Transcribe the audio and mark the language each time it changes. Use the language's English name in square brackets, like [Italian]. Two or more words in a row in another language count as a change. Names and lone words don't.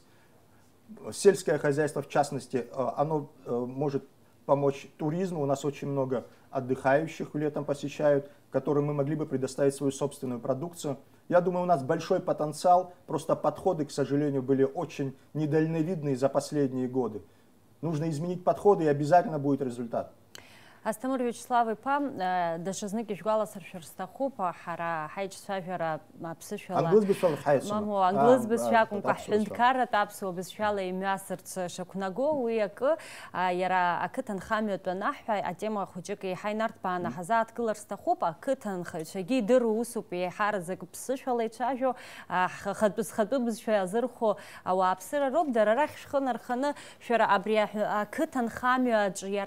[Russian] Сельское хозяйство, в частности, оно может помочь туризму. У нас очень много отдыхающих летом посещают, которым мы могли бы предоставить свою собственную продукцию. Я думаю, у нас большой потенциал, просто подходы, к сожалению, были очень недальновидные за последние годы. Нужно изменить подходы, и обязательно будет результат. [Abkhazian] Астамыр Вячеслав-иԥа, даҽазнык ишәгәаласыршәар сҭахуп, ҳара ҳаиҿцәажәара аԥсышәала англыз бызшәа акәымкәа ҳҳәынҭқарратә аԥсуа бызшәала имҩасырц шақәнаго, уи акы иара ақыҭанхамҩатә анаҳҳәа атема хәыҷык еиҳа инарҭбааны ҳазааҭгылар сҭахуп, ақыҭанхаҩцәагьы идыру усуп еиҳараӡак ԥсышәала ицәажәо, хатәы бызшәа иазырхо ауааԥсыра роуп, дара рахь шәхы нарханы шәара абри ақыҭанхамҩаҿ